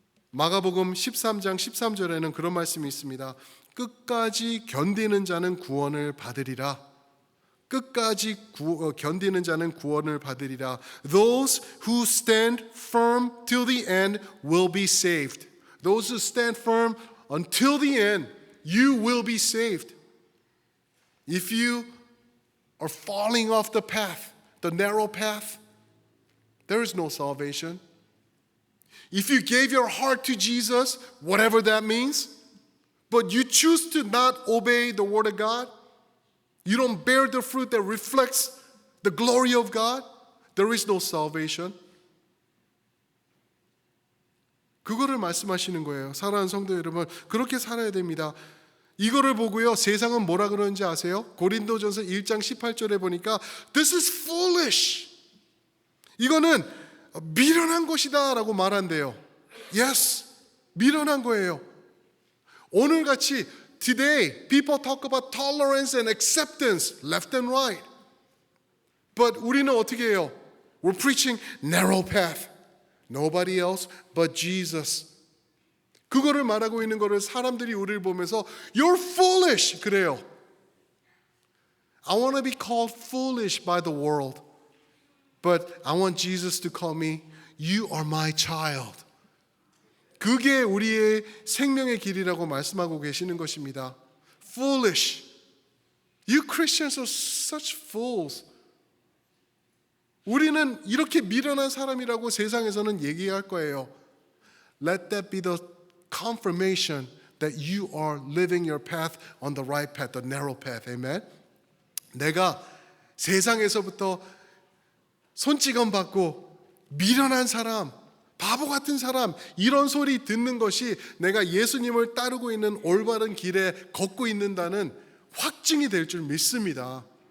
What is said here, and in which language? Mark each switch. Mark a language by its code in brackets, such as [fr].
[ko] 마가복음 13장 13절에는 그런 말씀이 있습니다. 끝까지 견디는 자는 구원을 받으리라. 끝까지 견디는 자는 구원을 받으리라. [en] Those who stand firm till the end will be saved. Those who stand firm until the end, you will be saved. If you are falling off the path, the narrow path, there is no salvation. If you gave your heart to Jesus, whatever that means, but you choose to not obey the word of God, you don't bear the fruit that reflects the glory of God, there is no salvation. [ko] 그거를 말씀하시는 거예요. 사랑하는 성도 여러분, 그렇게 살아야 됩니다. 이거를 보고요, 세상은 뭐라 그러는지 아세요? 고린도전서 1장 18절에 보니까 [en] This is foolish. [ko] 이거는 미련한 것이다 라고 말한대요. Yes, 미련한 거예요. 오늘같이 [en] Today, people talk about tolerance and acceptance, left and right. [ko] But 우리는 어떻게 해요? [en] We're preaching narrow path. Nobody else but Jesus. [ko] 그거를 말하고 있는 거를 사람들이 우리를 보면서 [en] You're foolish [ko] 그래요. [en] I want to be called foolish by the world, but I want Jesus to call me You are my child. [ko] 그게 우리의 생명의 길이라고 말씀하고 계시는 것입니다. Foolish. [en] You Christians are such fools. [ko] 우리는 이렇게 미련한 사람이라고 세상에서는 얘기할 거예요. [en] Let that be the confirmation that you are living your path on the right path, the narrow path. Amen. [ko] 내가 세상에서부터 손찌검 받고 미련한 사람, 바보 같은 사람, 이런 소리 듣는 것이 내가 예수님을 따르고 있는 올바른 길에 걷고 있는다는 확증이 될 줄 믿습니다.